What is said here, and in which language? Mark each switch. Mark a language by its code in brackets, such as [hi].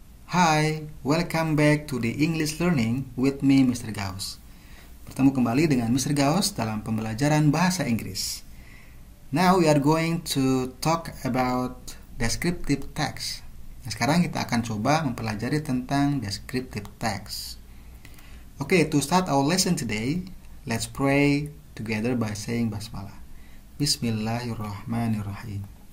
[en] Hi, welcome back to the English Learning with me, Mr. Gauss. [id] Bertemu kembali dengan Mr. Gauss dalam pembelajaran bahasa Inggris. [en] Now we are going to talk about descriptive text. [id] Nah, sekarang kita akan coba mempelajari tentang descriptive text. [en] Okay, to start our lesson today, let's pray together by saying basmalah. [ar] Bismillahirrahmanirrahim.